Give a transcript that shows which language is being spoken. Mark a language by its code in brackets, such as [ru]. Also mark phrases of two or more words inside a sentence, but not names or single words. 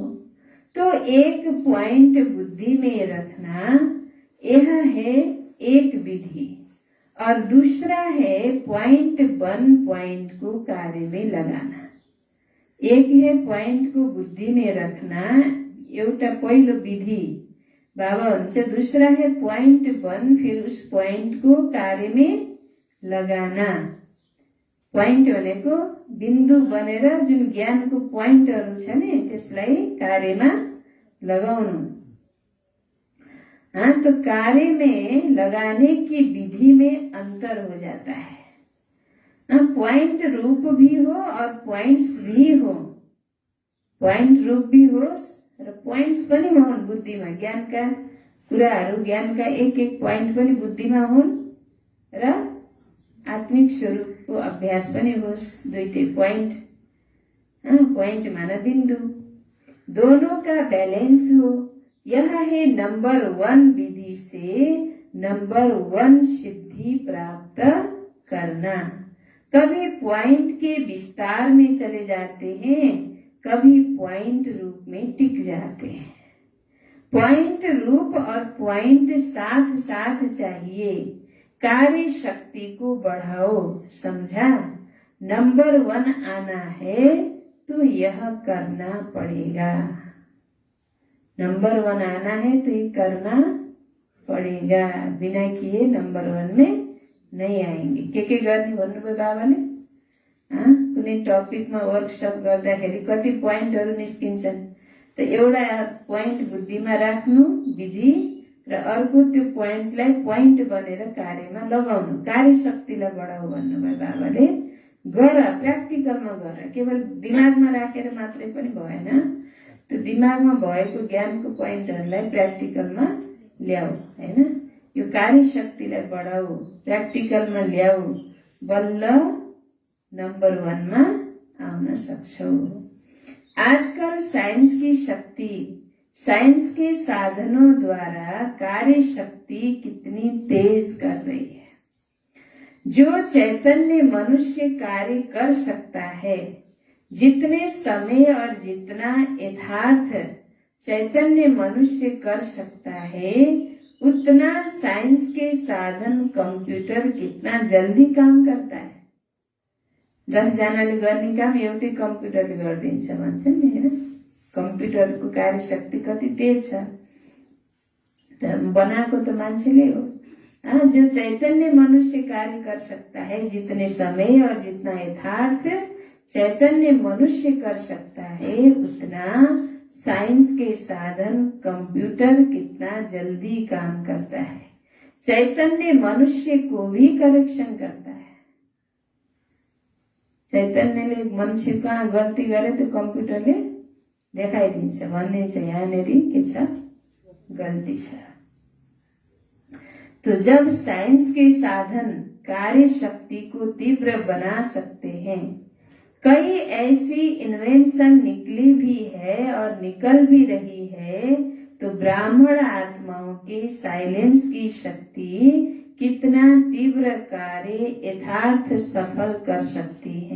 [hi] तो एक पॉइंट बुद्धि में रखना, यह है एक विधि, और दूसरा है पॉइंट 1 पॉइंट को कार्य में लगाना। एक है पॉइंट को बुद्धि में रखना, [ne] एउटा पहिलो विधि बाबा हुन्छ, [hi] दूसरा है पॉइंट 1, फिर उस पॉइंट को कार्य में लगाना। [ne] पॉइंट भनेको बिन्दु बनेर जुन ज्ञानको पोइन्टहरु छ नि त्यसलाई कार्यमा लगाउनु। [hi] हाँ, तो कार्य में लगाने की विधि में अंतर हो जाता है। हाँ, पॉइंट रूप भी हो और पॉइंट्स भी हो, [ne] पॉइंट रूप भी होस् र पोइन्ट्स पनि हुन् बुद्धिमा, ज्ञानका कुराहरू, ज्ञानका एक एक पोइन्ट पनि बुद्धिमा हुन् र आत्मिक स्वरूपको अभ्यास पनि होस्। दुईटै पोइन्ट, [hi] पोइन्ट माना बिंदु, दोनों का बैलेंस हो। यह है नंबर 1 विधि से नंबर 1 सिद्धि प्राप्त करना। कभी पॉइंट के विस्तार में चले जाते हैं, कभी पॉइंट रूप में टिक जाते हैं। पॉइंट रूप और पॉइंट साथ साथ चाहिए। कार्य शक्ति को बढ़ाओ, समझा? नंबर 1 आना है तो यह करना पड़ेगा। नंबर 1 आना है तो ये करना पड़ेगा, बिना किए नंबर 1 में नहीं आएंगे। [ne] के गर्ने भन्नुभयो बाबाले? कुनै टपिकमा वर्कसप गर्दाखेरि कति पोइन्टहरू निस्किन्छन्, त एउटा पोइन्ट बुद्धिमा राख्नु विधि र अर्को त्यो पोइन्टलाई पोइन्ट बनेर कार्यमा लगाउनु, कार्य शक्तिलाई बढाऊ भन्नुभयो बाबाले। गर, प्र्याक्टिकलमा गर, केवल दिमागमा राखेर मात्रै पनि भएन। त्यो दिमागमा भएको ज्ञानको पोइन्टहरूलाई प्र्याक्टिकलमा ल्याऊ, हैन? यो कार्य शक्तिलाई बढाऊ, प्र्याक्टिकलमा ल्याऊ, बल्ल नंबर 1 मा आउन सक्छौ। [hi] आजकल साइंस की शक्ति, साइंस के साधनों द्वारा कार्य शक्ति कितनी तेज कर रही है। जो चैतन्य मनुष्य कार्य कर सकता है, जितने समय और जितना यथार्थ चैतन्य मनुष्य कर सकता है, उतना साइंस के साधन कंप्यूटर कितना जल्दी काम करता है। [ne] 10 जनाले गर्ने काम एउटै कम्प्युटरले गरिदिन्छ भन्छन् नि, हैन? कम्प्युटरको कार्य शक्ति कति तेज छ, बनाएको त मान्छेले हो। [hi] जो चैतन्य मनुष्य कार्य कर सकता है, जितने समय और जितना यथार्थ चैतन्य मनुष्य कर सकता है, उतना साइंस के साधन कंप्यूटर कितना जल्दी काम करता है। चैतन्य मनुष्य को भी करेक्शन करता है। [ne] चैतन्यले मनुष्य कहाँ गल्ती गरे त्यो कम्प्युटरले देखाइदिन्छ, भनिदिन्छ यहाँनेरि के छ, गल्ती छ। [hi] तो जब साइंस के साधन कार्य शक्ति को तीव्र बना सकते हैं, कई ऐसी इन्वेंशन निकली भी है और निकल भी रही है, तो ब्राह्मण आत्माओं के साइलेंस की शक्ति कितना तीव्र कार्य यथार्थ सफल कर सकती है।